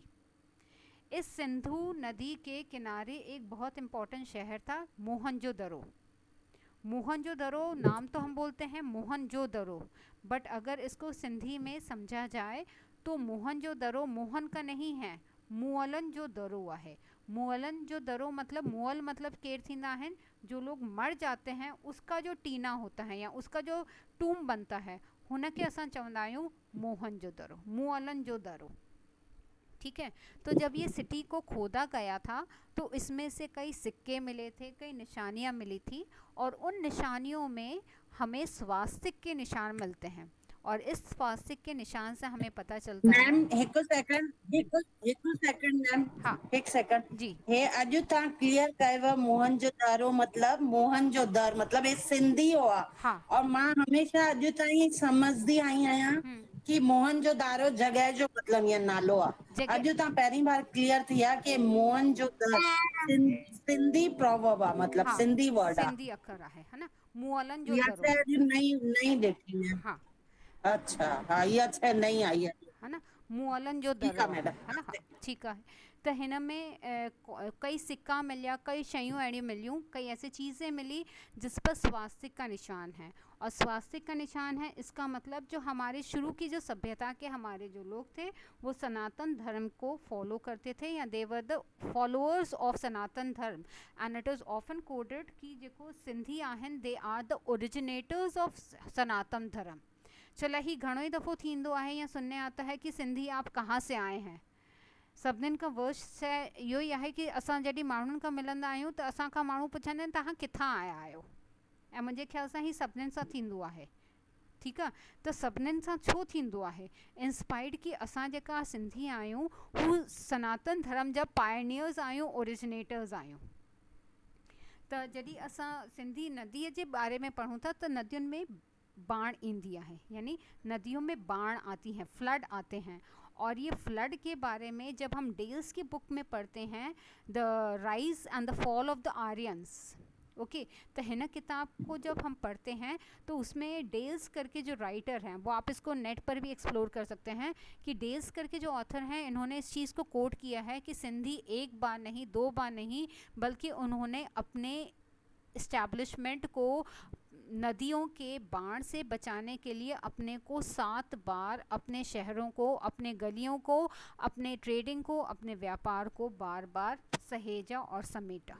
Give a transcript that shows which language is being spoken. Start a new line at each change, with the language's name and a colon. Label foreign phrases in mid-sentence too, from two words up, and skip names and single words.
Hindi: इस सिंधु नदी के किनारे एक बहुत इम्पोर्टेंट शहर था मोहनजोदड़ो। मोहनजोदड़ो नाम तो हम बोलते हैं मोहनजोदड़ो बट अगर इसको सिंधी में समझा जाए तो मोहनजोदड़ो मोहन का नहीं है,
Sindhi: मुअलन जो दरो आहे, मुअलन जो दरो मतलब मुअल मतलब केर थींदा आहिनि
Hindi: जो लोग मर जाते हैं उसका जो टीना होता है या उसका जो टूम बनता है
Sindhi: हुनखे असां चवंदा आहियूं मोहन जो दरो, मुअलन जो दरो।
Hindi: ठीक है, तो जब ये सिटी को खोदा गया था तो इसमें से कई सिक्के मिले थे, कई निशानियाँ मिली थी और उन निशानियों में हमें स्वास्तिक के निशान मिलते हैं और इस स्वास्तिक के निशान से हमें पता चलता है।
Sindhi: मैम हिकु सेकंड मैम,
Hindi: हाँ एक सेकंड जी,
Sindhi: हे अॼु तव्हां क्लियर कयव मोहनजोदारो मतलब मोहनजोदड़ मतलब हे सिंधी हुआ।
Hindi: हाँ
Sindhi: और मां हमेशा अॼु ताईं समझदी आई आहियां कि मोहनजोदारो जगह जो मतलब ये नालो आहे।
Hindi: जगह-
Sindhi: अॼु तव्हां पहिरीं बार क्लियर थी आहे कि मोहनजोदड़ सिंधी प्रोवर्ब आहे, मतलब
Hindi: हाँ
Sindhi: सिंधी वर्ड आहे। सिंधी अखर आहे,
Hindi: है ना,
Sindhi: मुअलन जो
Hindi: या
Sindhi: दरो। से अॼु नई ॾिठी मैम।
Hindi: हाँ अच्छा, हाँ ये अच्छा नहीं आई है। है ना,
Sindhi: मुअलन जो
Hindi: ठीक
Sindhi: दरो आहे मैडम।
Hindi: है ना। हाँ ठीक है, तो
Sindhi: हिन में कई सिक्का मिलिया, कई शयूं अहिड़ी मिलियूं,
Hindi: कई ऐसी चीज़ें मिली जिस पर स्वास्तिक का निशान है और स्वास्तिक का निशान है इसका मतलब जो हमारे शुरू की जो सभ्यता के हमारे जो लोग थे वो सनातन धर्म को फॉलो करते थे या
English: they were the followers of Sanatan Dharma and it is often coded
Hindi: कि
Sindhi: जेको सिंधी आहिनि
English: they are the originators of Sanatan Dharma.
Sindhi: चला ही घणो ई दफ़ो थींदो आहे
Hindi: या सुनने आता है कि सिंधी आप कहाँ से आए हैं।
Sindhi: सभिनीनि खां वर्स्ट इहो ई आहे कि असां जॾहिं माण्हुनि खां मिलंदा आहियूं त असां खां माण्हू पुछंदा आहिनि तव्हां किथां आया आहियो ऐं मुंहिंजे ख्याल सां ही सभिनीनि सां थींदो आहे। ठीकु आहे, त सभिनीनि सां छो थींदो आहे इंस्पायर्ड कि असां जेका सिंधी आहियूं हू सनातन धर्म जा पायनियर्स आहियूं, ओरिजिनेटर्स आहियूं। त जॾहिं असां सिंधी नदीअ जे बारे में पढ़ूं था त नदियुनि में बाढ़ ईंदी है,
Hindi: यानी नदियों में बाढ़ आती हैं, फ्लड आते हैं। और ये फ्लड के बारे में जब हम डेल्स की बुक में पढ़ते हैं द राइज एंड द फॉल ऑफ द आर्यंस, ओके, तो हिन किताब को जब हम पढ़ते हैं तो उसमें डेल्स करके जो राइटर हैं वो आप इसको नेट पर भी एक्सप्लोर कर सकते हैं कि डेल्स करके जो ऑथर हैं इन्होंने इस चीज़ को कोट किया है कि सिंधी एक बार नहीं, दो बार नहीं, बल्कि उन्होंने अपने इस्टेब्लिशमेंट को नदियों के बाढ़ से बचाने के लिए अपने को 7 बार अपने शहरों को, अपने गलियों को, अपने ट्रेडिंग को, अपने व्यापार को बार बार सहेजा और समेटा।